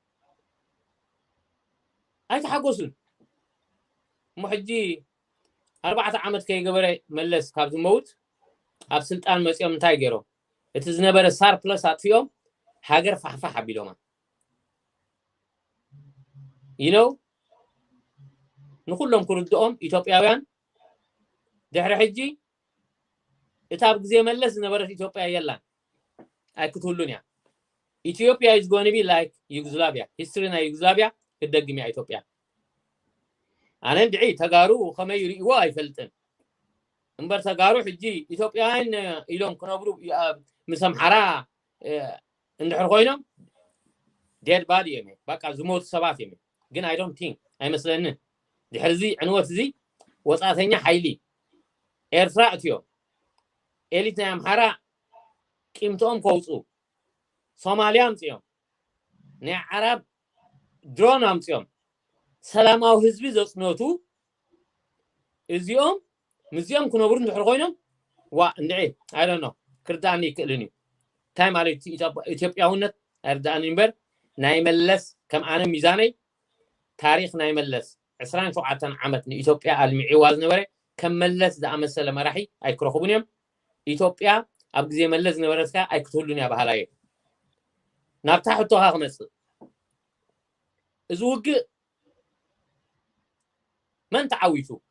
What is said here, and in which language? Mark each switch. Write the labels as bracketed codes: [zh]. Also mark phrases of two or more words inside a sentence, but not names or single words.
[ti] ኣይተሓጎሱን እሞ ሕጂ 4 ዓመት ከይገበረ መለስ ካብ ዝመውት ኣብ ስልጣን መፅኦም እንታይ ገይሮም እቲ ዝነበረ ሳርፕለስ ኣጥፊኦም ሃገር ፋሕፋሕ ኣቢሎማ ንኩሎም ክርድኦም ኢትዮጵያውያን ድሕሪ ሕጂ እታ ኣብ ግዜ መለስ ዝነበረት ኢትዮጵያ የላን ኣይክትህሉን እያ ኢትዮጵያ [en] is going to be like Yugoslavia [ti] history na Yugoslavia ክደግም እያ ኢትዮጵያ ኣነ ድዒ ተጋሩ ከመይ ይርእይዎ ኣይፈልጥን እምበር ተጋሩ ሕጂ ኢትዮጵያውያን ኢሎም ክነብሩ ምስ ኣምሓራ እንድሕር ኮይኖም [en] dead body [ti] እዮም በቃ ዝሞቱ ሰባት እዮም ግን [en] I don't think [ti] ኣይመስለንን ድሕርዚ ዕንወት እዚ ወፃተኛ ሓይሊ ኤርትራ እትዮም ኤሊት ናይ ኣምሓራ ቂምቶም ከውፁ ሶማሊያ ኣምፅኦም ናይ ዓረብ ድሮን ኣምፅኦም ሰላማዊ ህዝቢ ዘፅነቱ እዚኦም ምዚኦም ክነብሩ እንድሕር ኮይኖም ዋ እንድዒ [en] I don't know [ti] ክርዳእኒ ይክእልን እዩ እንታይ ማለት ኢትዮጵያውነት ኣይርዳእኒ እምበር ናይ መለስ ከም ኣነ ሚዛነይ ታሪክ ናይ መለስ 27 ዓመት ንኢትዮጵያ ኣልሚዒዋ ዝነበረ ከም መለስ ዝኣመሰለ መራሒ ኣይክረኽቡን እዮም ኢትዮጵያ ኣብ ግዜ መለስ ዝነበረትካ ኣይክትህሉን እያ ባህላየ ናብታ ሕቶኻ ክመፅእ እዚ ውግእ መን ተዓዊቱ